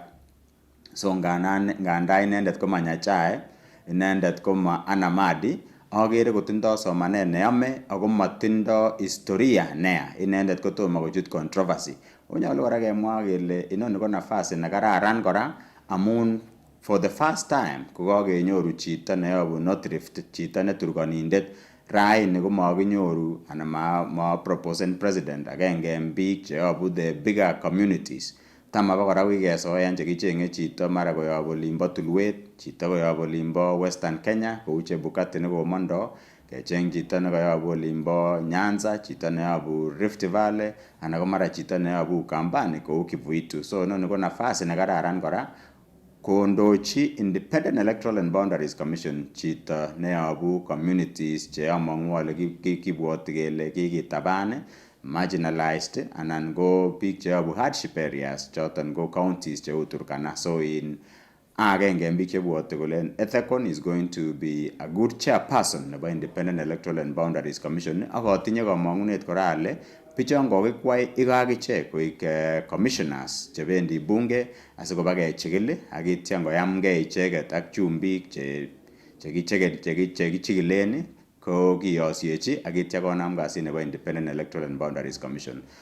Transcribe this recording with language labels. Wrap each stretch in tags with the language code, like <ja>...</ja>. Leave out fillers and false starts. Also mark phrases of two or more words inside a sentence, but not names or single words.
<kln>So nganda inendet ko manyachae, inendet ko ma anamadi, agere kotindoi somanet neyome ako matindoi historia neya. Inendet kotomo kochut controversy. Onyolu kora kemwa kele inoni ko nafasi nekararan kora amun</kln> <en>for the first time</en> <kln>kokakenyoru chito neyobu North Rift, chito ne Turkanindet. Raini ko makinyoru anan ma proposen president agenge en biik cheyobu</kln> <en>the bigger communities.</en> <kln>Tam abakora kikesoyan chekicheng'e chito mara koyob olimbo Tulwet, chito koyob olimbo Western Kenya kou Chebukati nekomondo, kecheng chito nekoyobu olimbo Nyanza, chito neyobu Rift Valley anan ko mara chito neyobu Ukambani kou Kivuitu. So noni ko nafasi nekararan kora kondochi Independent Electoral and Boundaries Commission chito neyobu communities cheamong'u ale kibwoti kele kikitaban, marginalized anan ko biik cheyobu</kln> <en>hardship areas</en> <kln>choton ko counties cheu Turkana. So in agenge en biik chebwote kole Ethekon</kln> <en>is going to be a good chairperson</en> <kln>nebo Independent Electoral and Boundaries Commission ak atinye kamang'unet kora ale bichon kokikwai ikakichek koik commissioners chebendi bunge asikoba kechikil ak ityo koyamgei icheket ak chumbik chekichikilen ko kiyosiechi ak ityo konam kasit nebo Independent Electoral and Boundaries Commission.</kln>